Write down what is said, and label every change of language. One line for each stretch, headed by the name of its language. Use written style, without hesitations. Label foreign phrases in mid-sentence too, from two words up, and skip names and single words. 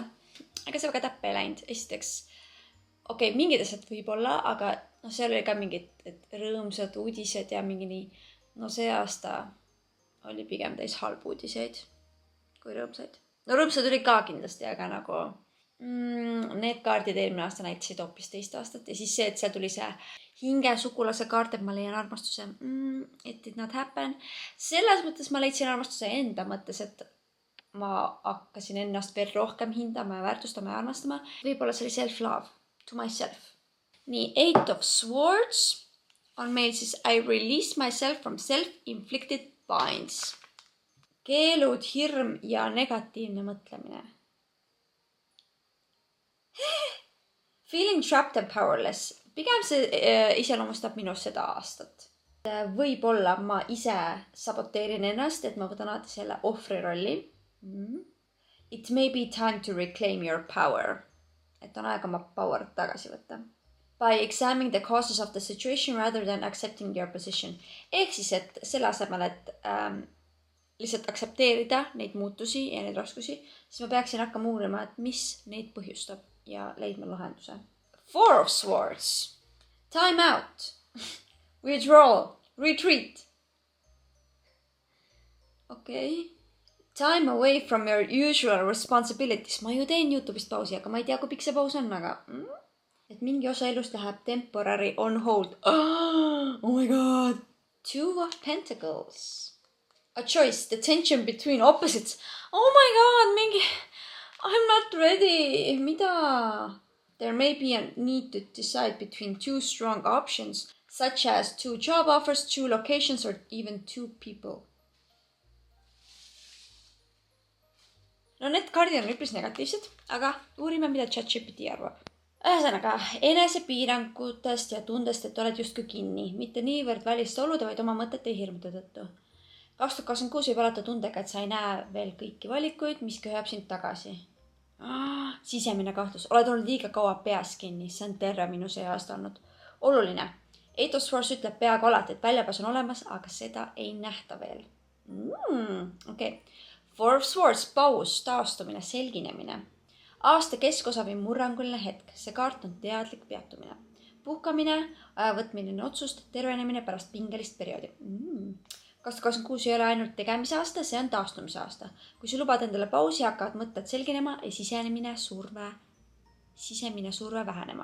Estonian: Aga see väga täppe ei läinud. Esiteks, okei, mingid asjad võib olla, aga seal oli ka mingid rõõmsad uudised ja mingi nii. No see aasta oli pigem täis halb uudiseid kui rõõmsaid. No rõõmsad oli ka kindlasti, aga nagu need kaardid eelmine aasta näitasid hoopis teist aastat. Ja siis see, et seal tuli see hinge sugulase kaart, et ma leian armastuse.
English: It did not happen.
Estonian: Selles mõttes ma leidsin armastuse enda mõttes, et ma hakkasin ennast veel rohkem hindama ja väärtustama ja armastama. Võib-olla see oli
English: self-love to myself. Nii, 8 of Swords
Estonian: on meil siis
English: I release myself from self-inflicted binds.
Estonian: Keelud, hirm ja negatiivne mõtlemine.
English: Feeling trapped and powerless.
Estonian: Pigem see iseloomustab minus seda aastat. Võib-olla ma ise saboteerin ennast, et ma võtan alati selle ohvri rolli.
English: It may be time to reclaim your power.
Estonian: Et on aeg oma power tagasi võtta.
English: By examining the causes of the situation rather than accepting your position.
Estonian: Ehk siis, et selle asemel, et lihtsalt aktsepteerida neid muutusi ja neid raskusi, siis ma peaksin hakkama uurima, et mis neid põhjustab ja leidma lahenduse.
English: 4 of Swords. Time out. Withdrawal. Retreat. Okay. Time away from your usual responsibilities.
Estonian: Ma ju teen YouTube'ist pausi, aga ma ei tea, kui pikk see paus on, aga et mingi osa elust läheb
English: temporary on hold. Oh my god. Two of Pentacles. A choice, the tension between opposites. Oh my god, mingi... I'm not ready.
Estonian: Mida?
English: There may be a need to decide between two strong options, such as two job offers, two locations, or even two people.
Estonian: No need kaardid on üpris negatiivsed, aga uurime, mida ChatGPT arvab. Ühesõnaga, enesepiirangutest ja tundest, et oled justkui kinni, mitte niivõrd väliste olude, vaid oma mõtete ja hirmude tõttu. 2026 võib alata tundega, et sa ei näe veel kõiki valikuid, mis köhab sind tagasi. Sisemine kahtlus. Oled olnud liiga kaua peas kinni, see on terve minu see aasta olnud. Oluline. Eight of Swords ütleb peaaegu alati, et väljapääs on olemas, aga seda ei nähta veel. Okay. Four of Swords, paus, taastumine, selginemine. Aasta keskosa või murranguline hetk. See kaart on teadlik peatumine. Puhkamine, ajavõtmine otsust, tervenemine pärast pingelist perioodi. 2026 ei ole ainult tegemise aasta, see on taastumise aasta. Kui sa lubad endale pausi, hakkavad mõtted selginema ja sisemine surve vähenema.